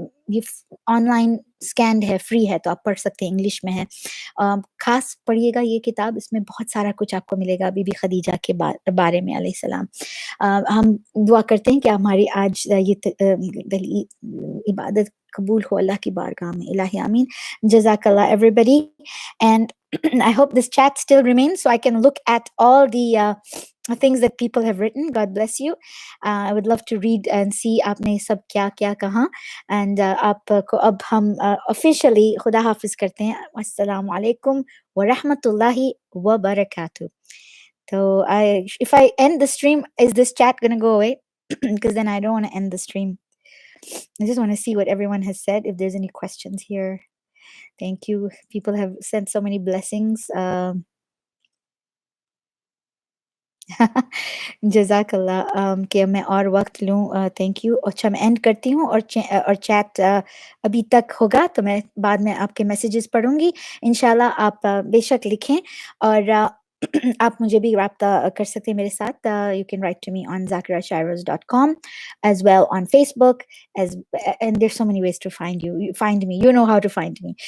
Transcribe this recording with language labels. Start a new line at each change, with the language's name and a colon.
Hindi: ये online scanned है, free है तो आप पढ़ सकते हैं, इंग्लिश में है। ख़ास पढ़िएगा ये किताब, इसमें बहुत सारा कुछ आपको मिलेगा बीबी खदीजा के बारे में अलैहिस्सलाम। हम दुआ करते हैं कि हमारी आज ये दली इबादत कबूल हो अल्लाह की बारगाह में। इलाही आमीन।
English: जज़ाकल्लाह everybody and I hope this chat still remains so I can look at all the things that people have written. God bless you. I would love to read and see
Hindi: आपने सब क्या-क्या कहा एंड आपको अब हम officially खुदा हाफ़िज़ करते हैं। अस्सलाम वालेकुम व रहमतुल्लाहि व बरकातहू।
English: So if I end the stream, is this chat gonna go away? Because then I don't want to end the stream. I just want to see what everyone has said. If there's any questions here, thank you. People have sent so many blessings.
Hindi: जज़ाकल्लाह कि मैं और वक़्त लूँ
English: Thank you.
Hindi: अच्छा मैं and करती हूँ और चैट अभी तक होगा तो मैं बाद में आपके मैसेजेस पढ़ूँगी। इंशाल्लाह आप बेशक लिखें और आप मुझे भी राब्ता कर सकते हैं मेरे साथ।
English: You can write to me on zakirashairoz.com as well on Facebook as and there's so many ways to find you. You find me. You know how to find me.